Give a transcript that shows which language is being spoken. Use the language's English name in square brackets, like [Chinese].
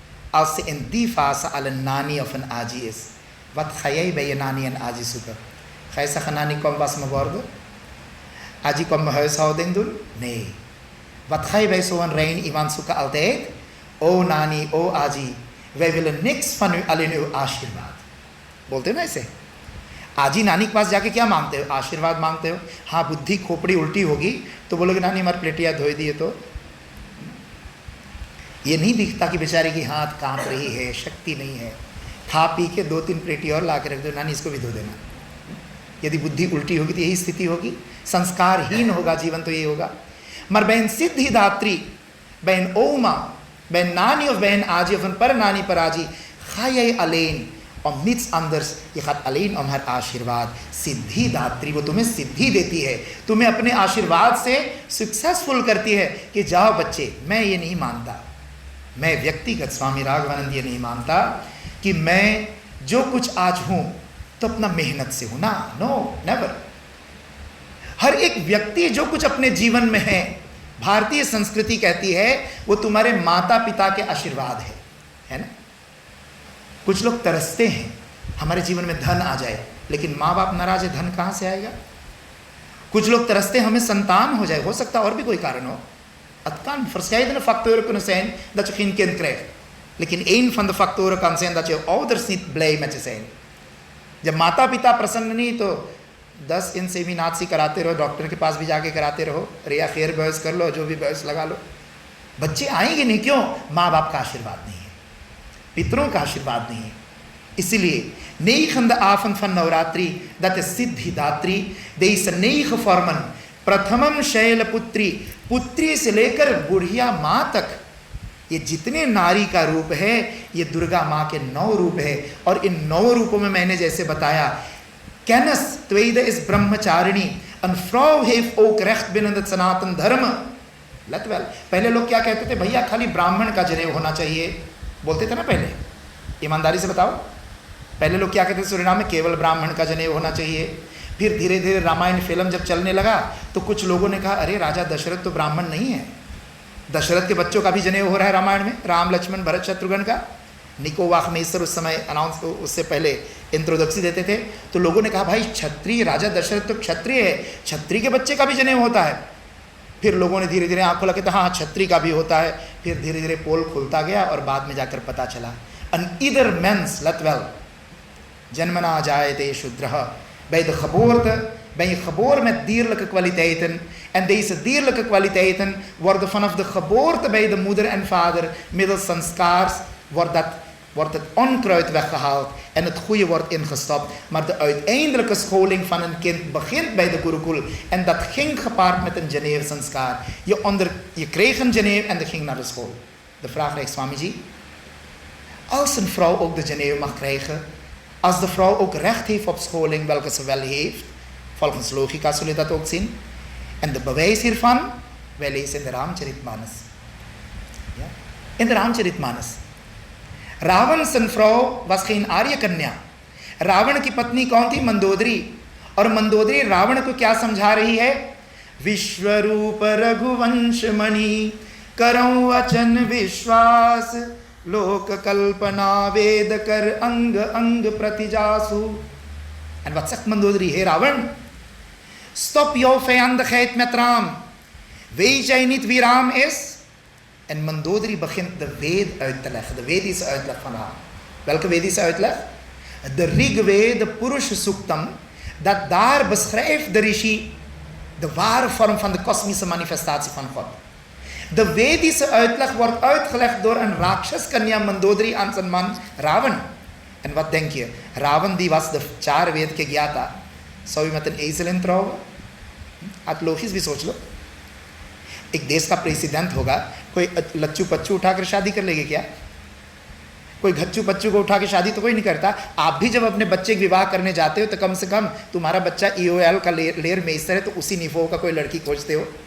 [Dutch] Als ze in die fase al een nani of een aji is. Wat ga jij bij je nani en aji zoeken? Ga je zeggen, nani kom was me worden? Aji kom mijn huishouding doen? Nee. Wat ga je bij zo'n rein iemand zoeken altijd? O nani, o aji, wij willen niks van u, alleen uw आशीर्वाद. [Hindi] बोलते हो ना ऐसे? आजी नानी के पास जाके क्या मांगते हो? आशीर्वाद मांगते हो. हाँ, बुद्धि खोपड़ी उल्टी होगी तो बोलोगे नानी हमारी प्लेटियाँ धोई दिए तो. ये नहीं दिखता कि बेचारे की हाथ कांप रही है, शक्ति नहीं है. खा पी के 2-3 प्लेटी और ला के रख दो, नानी इसको भी धो देना. यदि बुद्धि उल्टी होगी तो यही स्थिति होगी. संस्कारहीन होगा जीवन तो यही होगा. [Dutch] Maar bij een Siddhidatri, bij een oma, bij een nani of bij een aji of een parnani paraji, ga jij alleen [Hindi] और [Dutch] niets anders, je gaat alleen om haar [Hindi] आशीर्वाद, सिद्धि दात्री, वो तुम्हें सिद्धि देती है, तुम्हें अपने आशीर्वाद से सक्सेसफुल करती है कि जाओ बच्चे। मैं ये नहीं मानता, मैं व्यक्तिगत स्वामी राघवानंद ये नहीं मानता कि मैं जो कुछ आज हूं तो अपना मेहनत से हूं ना, नो नेवर। हर एक व्यक्ति जो कुछ अपने जीवन में है, भारतीय संस्कृति कहती है वो तुम्हारे माता पिता के आशीर्वाद है ना। कुछ लोग तरसते हैं हमारे जीवन में धन आ जाए, लेकिन माँ बाप नाराज है, धन कहाँ से आएगा। कुछ लोग तरसते हमें संतान हो जाए, हो सकता और भी कोई कारण हो। [Dutch] Het kan verscheidene factoren kunnen zijn dat je geen kind krijgt. लेकिन één van de factoren kan zijn dat je ouders niet blij met je zijn. [Hindi] जब माता पिता प्रसन्न नहीं तो 10 इंसेमिनासी कराते रहो, डॉक्टर के पास भी जाके कराते रहो, रिया खैर बहस कर लो, जो भी बहस लगा लो, बच्चे आएंगे नहीं। क्यों? माँ बाप का आशीर्वाद नहीं है, पितरों का आशीर्वाद नहीं है। इसीलिए [Dutch] 9e avond van [Hindi] Navratri, [Dutch] dat is [Hindi] Siddhidatri, [Dutch] deze 9 vormen, [Hindi] प्रथमम Shailputri, पुत्री से लेकर बुढ़िया माँ तक, ये जितने नारी का रूप है ये दुर्गा माँ के 9 रूप है। और इन 9 रूपों में मैंने जैसे बताया, [Dutch] kennis, tweede is [Hindi] Brahmacharini, [Dutch] een vrouw heeft ook recht binnen het [Hindi] सनातन धर्म। [Dutch] let wel, [Hindi] पहले लोग क्या कहते थे, भैया खाली ब्राह्मण का जनेऊ होना चाहिए, बोलते थे ना पहले, ईमानदारी से बताओ। पहले लोग क्या कहते थे, सूरीनाम में केवल ब्राह्मण का जनेऊ होना चाहिए। फिर धीरे धीरे रामायण फिल्म जब चलने लगा तो कुछ लोगों ने कहा, अरे राजा दशरथ तो ब्राह्मण नहीं है, दशरथ के बच्चों का भी जनेऊ हो रहा है रामायण में, राम लक्ष्मण भरत शत्रुघ्न का। निको वाखमेश्वर उस समय अनाउंस, उससे पहले इंट्रोडक्सी देते थे, तो लोगों ने कहा भाई क्षत्रिय, राजा दशरथ तो क्षत्रिय है, क्षत्रिय के बच्चे का भी जनेऊ होता है। फिर लोगों ने धीरे धीरे आंखों लगे तो हाँ क्षत्रिय का भी होता है। फिर धीरे धीरे पोल खुलता गया और बाद में जाकर पता चला, अन इधर मेंस लतवेल जन्मना जायते शूद्रः, [Dutch] bij de geboorte ben je geboren met dierlijke kwaliteiten. En deze dierlijke kwaliteiten worden vanaf de geboorte bij de moeder en vader middels sanskaars wordt het onkruid weggehaald en het goede wordt ingestopt. Maar de uiteindelijke scholing van een kind begint bij de Gurukul. En dat ging gepaard met een Janeer sanskaar. Je kreeg een Janeer en dat ging naar de school. De vraag rijdt Swamiji. Als een vrouw ook de Janeer mag krijgen, als de vrouw ook recht heeft op scholing, welke ze wel heeft, volgens logica zullen we dat ook zien. En de bewijs hiervan, wij lezen in de Ramcharitmanas. Ja? In de Ramcharitmanas. [Hindi] Ravan sun [Dutch] vrouw was geen [Hindi] आर्य कन्या। रावण की पत्नी कौन थी? मंदोदरी। और मंदोदरी रावण को क्या समझा रही है? विश्वरूप रघुवंश मणि करऊं वचन विश्वास, लोक कल्पना वेद कर अंग अंग प्रतिजासु। [Dutch] En wat zegt Mandodari? Heer Ravan, stop jouw vijandigheid met Ram. Weet jij niet wie Ram is? En Mandodari begint de Ved uit te leggen, de Vedische uitleg van Ram. Welke Vedische uitleg? De Rigveda, de Purusha Suktam, dat daar beschrijft de Rishi de ware vorm van de kosmische manifestatie van God. De Vedische uitleg wordt uitgelegd door een Rakshas Kanya Mandodari aan zijn man Ravan. En wat denk je? Ravan die was de 4 Ved ke Gyata. Zou je met een ezel in trouwen? [Hindi] आप लोग भी सोच लो, एक देश का president होगा, कोई लच्चू पच्चू उठाकर शादी कर लेंगे क्या? कोई घच्चू पच्चू को उठा के शादी तो कोई नहीं करता। आप भी जब अपने बच्चे का विवाह करने जाते हो तो कम से कम तुम्हारा बच्चा EOL का लेयर मेसर है तो उसी निफो का कोई लड़की खोजते हो।